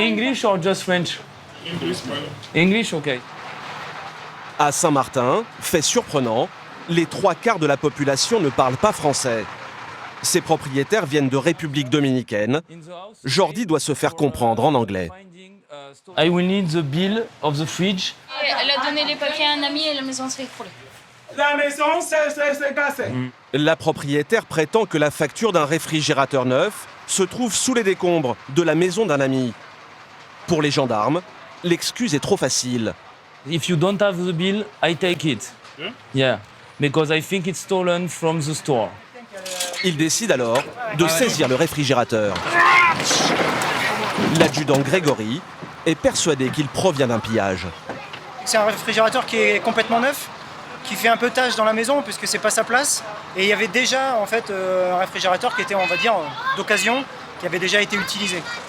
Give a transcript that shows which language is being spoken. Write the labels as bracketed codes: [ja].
[en] English or just French? English, ok. [fr] À Saint-Martin, fait surprenant, les 3/4 de la population ne parlent pas français. Ces propriétaires viennent de République dominicaine. Jordi doit se faire comprendre en anglais. [en] I will need the bill of the fridge. [fr] Elle a donné les papiers à un ami et la maison s'est écroulée. La maison s'est cassée. La propriétaire prétend que la facture d'un réfrigérateur neuf se trouve sous les décombres de la maison d'un ami. Pour les gendarmes, l'excuse est trop facile. [en] If you don't have the bill, I take it. Yeah, because I think it's stolen from the store. [fr] Il décide alors de saisir le réfrigérateur. L'adjudant Grégory est persuadé qu'il provient d'un pillage. C'est un réfrigérateur qui est complètement neuf, qui fait un peu tâche dans la maison puisque c'est pas sa place. Et il y avait déjà en fait un réfrigérateur qui était, on va dire, d'occasion, qui avait déjà été utilisé.